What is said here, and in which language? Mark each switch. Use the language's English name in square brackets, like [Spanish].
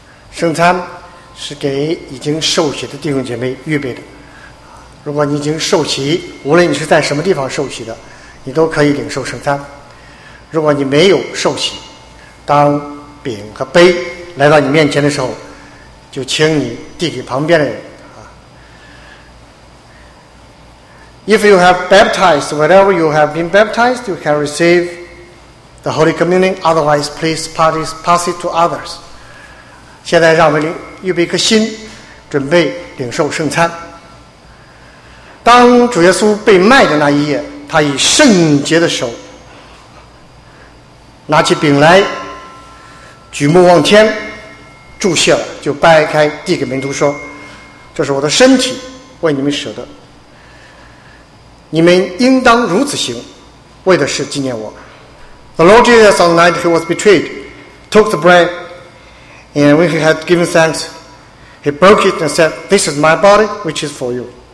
[Chinese] 圣餐是给已经受洗的弟兄姐妹预备的，如果你已经受洗，无论你是在什么地方受洗的，你都可以领受圣餐。如果你没有受洗，当饼和杯来到你面前的时候，就请你递给旁边的人。 [English] If you have baptized, whatever you have been baptized, you can receive the Holy Communion. Otherwise, please pass it to others. [Chinese] 现在让我们预备一颗心，准备领受圣餐。当主耶稣被卖的那一夜，他以圣洁的手拿起饼来，举目望天，祝谢了，就掰开递给门徒说，这是我的身体，为你们舍的，你们应当如此行，为的是纪念我。 [English] The Lord Jesus, on the night he was betrayed, took the bread, and when he had given thanks, he broke it and said, This is my body, which is for you.